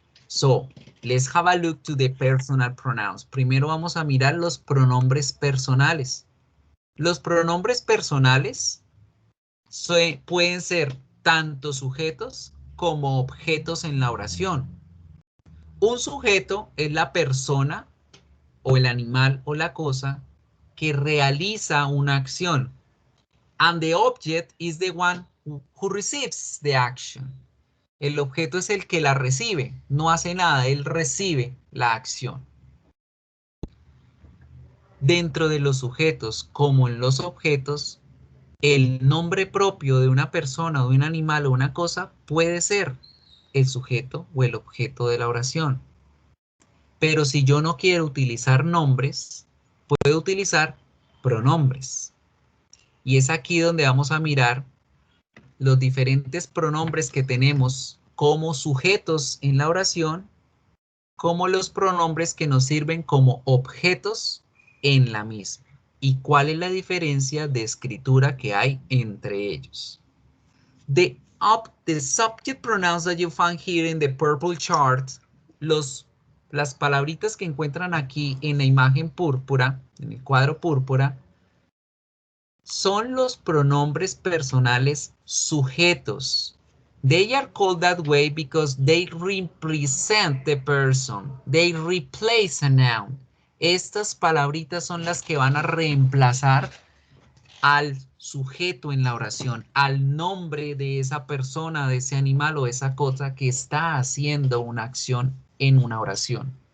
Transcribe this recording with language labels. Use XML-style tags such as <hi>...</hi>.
<en>So, let's have a look to the personal pronouns.</en> <es>Primero vamos a mirar los pronombres personales. Los pronombres personales pueden ser tanto sujetos como objetos en la oración. Un sujeto es la persona o el animal o la cosa que realiza una acción.</es> <en>And the object is the one who receives the action.</en> <es>El objeto es el que la recibe, no hace nada, él recibe la acción. Dentro de los sujetos, como en los objetos, el nombre propio de una persona, o de un animal o una cosa puede ser el sujeto o el objeto de la oración. Pero si yo no quiero utilizar nombres, puedo utilizar pronombres. Y es aquí donde vamos a mirar los diferentes pronombres que tenemos como sujetos en la oración, como los pronombres que nos sirven como objetos en la misma. ¿Y cuál es la diferencia de escritura que hay entre ellos?</es> <en>The subject pronouns that you find here in the purple chart,</en> <es>las palabritas que encuentran aquí en la imagen púrpura, en el cuadro púrpura, son los pronombres personales sujetos.</es> <en>They are called that way because they represent the person. They replace a noun.</en> <es>Estas palabritas son las que van a reemplazar al sujeto en la oración, al nombre de esa persona, de ese animal o esa cosa que está haciendo una acción en una oración.</es>